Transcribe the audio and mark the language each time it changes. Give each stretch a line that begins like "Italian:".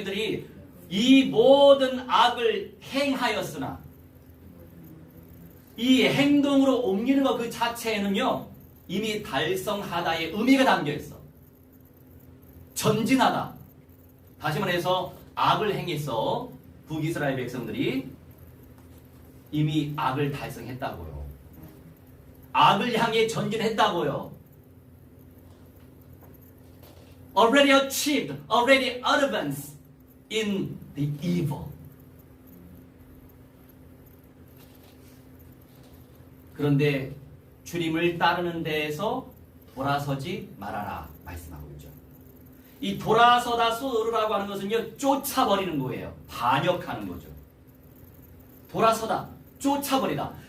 Korean: 이들이 이 모든 악을 행하였으나, 이 행동으로 옮기는 것 그 자체에는요 이미 달성하다의 의미가 담겨 있어. 전진하다. 다시 말해서 악을 행했어. 북이스라엘 백성들이 이미 악을 달성했다고요. 악을 향해 전진했다고요.
English: Already achieved, already advanced in the evil.
Korean: 그런데 주님을 따르는 데에서 돌아서지 말아라 말씀하고 있죠. 이 돌아서다 쏘르라고 하는 것은요, 쫓아버리는 거예요. 반역하는 거죠. 돌아서다, 쫓아버리다.